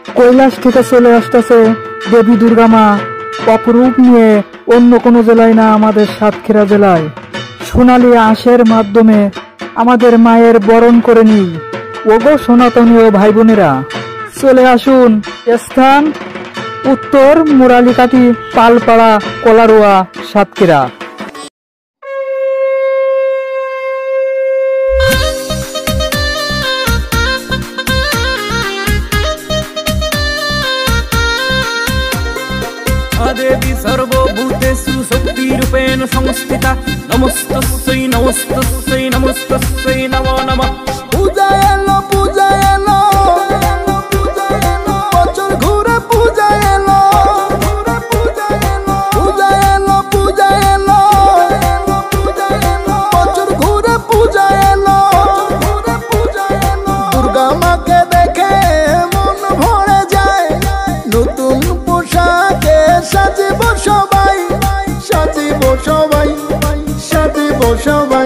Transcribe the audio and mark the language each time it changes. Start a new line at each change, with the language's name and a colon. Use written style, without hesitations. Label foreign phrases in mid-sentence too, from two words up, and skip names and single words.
Bangla: কৈলাস থেকে চলে আসতেছে দেবী দুর্গা মা অপরূপ নিয়ে, অন্য কোনো জেলায় না, আমাদের সাতক্ষীরা জেলায়। সোনালী আঁশের মাধ্যমে আমাদের মায়ের বরণ করে নিই। ওগো সনাতনীয় ভাই বোনেরা, চলে আসুন। স্থান উত্তর মুরালিকাটি, পালপাড়া, কলারোয়া, সাতক্ষীরা।
Sanskrit: देवी सर्वभूतेषु शक्तिरूपेण संस्थिता। नमस्तस्यै नमस्तस्यै नमस्तस्यै नमो नमः।
Bangla: পূজা এলো बছর ঘুরে পূজা এলো, পূজা এলো বছর ঘুরে পূজা এলো। দুর্গা মাকে দেখে মন ভরে যায়, নতুন পোশাকে সাজিব সবাই, সাজিব সবাই, সাজিব সবাই।